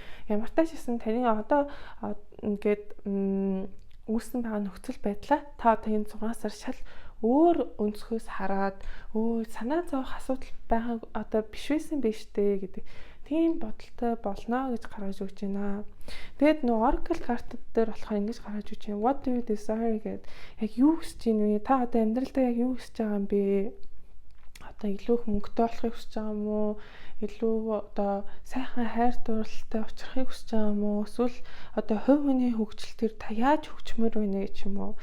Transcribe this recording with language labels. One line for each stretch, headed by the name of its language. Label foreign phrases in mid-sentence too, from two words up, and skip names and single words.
Mongolian: Ямар тач гэсэн таны одоо ингээд үүссэн байгаа нөхцөл байдлаа та одоо энэ 6 сар шал өөр өнцгөөс хараад санаа зовох асуудал байгаа одоо биш байсан биш үү гэдэг тийм бодолтой болно гэж гаргаж өгч байна. Тэгээд нөө Oracle картууд дээр болохоор ингэж гаргаж өгч байна.
English: What do you desire
Mongolian: гэдэг яг юу хүсэж байна вэ? Та одоо амьдралдаа яг юу хүсэж байгаа юм бэ? Одоо илүү их мөнгөтэй болохыг хүсэж байгаа юм уу? Илүү одоо сайхан хайр дурлалтай очихыг хүсэж байгаа юм уу? Эсвэл одоо хувь хүний хөгжилтөөр та яаж хөгжмөр байна гэж юм уу?